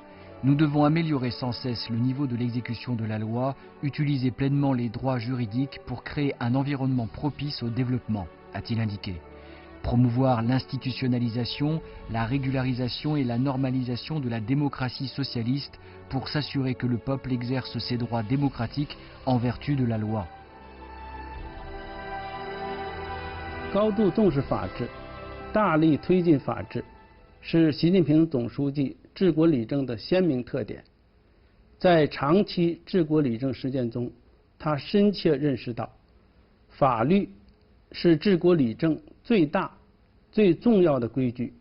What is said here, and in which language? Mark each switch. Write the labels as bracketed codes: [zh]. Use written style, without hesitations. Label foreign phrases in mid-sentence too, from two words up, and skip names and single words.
[fr] Nous devons améliorer sans cesse le niveau de l'exécution de la loi, utiliser pleinement les droits juridiques pour créer un environnement propice au développement, a-t-il indiqué. Promouvoir l'institutionnalisation, la régularisation et la normalisation de la démocratie socialiste pour s'assurer que le peuple exerce ses droits démocratiques en vertu de la loi. [zh] 高度重视法治，大力推进法治，是习近平总书记治国理政的鲜明特点。在长期治国理政实践中，他深切认识到，法律是治国理政最大、最重要的规矩。